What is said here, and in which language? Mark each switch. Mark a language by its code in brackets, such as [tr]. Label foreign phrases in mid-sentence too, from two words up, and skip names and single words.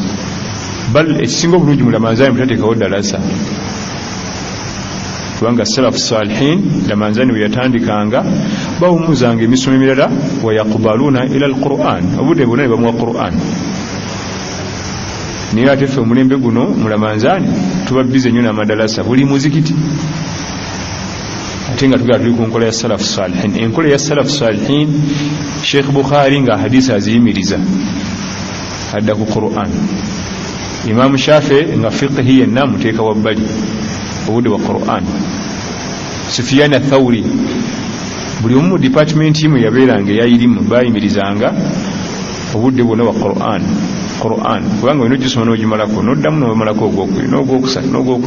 [lg] Bal ekisinga obulungi mu Ramadhan mutateekawo darasa, kubanga [ar] السلف الصالحين [lg] Ramadhan we yatandikanga bawumuzanga emisomo emirala [ar] ويقبلون إلى القرآن, [lg] obudde bwonna ne bamuwa Quran. Niyo ate ffe omulembe guno mu Ramadhan tuba bize nnyo n'amadalasa buli muzikiti, ate nga tugala tuli ku nkola ya [ar] السلف الصالحين. [lg] Enkola ya [ar] السلف الصالحين [lg] Sheikh Bukhari nga hadisi aziyimiriza adda ku Quran, Imam Shafi nga fiqhi yenna muteeka wabbali obudde wa Quran, Sufyan ath-Thawri buli omu mu department yimu yabeeranga eyayirimu bayimirizanga obudde bwonna wa Quran, kubanga olina ogisoma n'ogimalako n'oddamu n'omalako ogwokubiri n'ogwokusatu n'ogwokuna.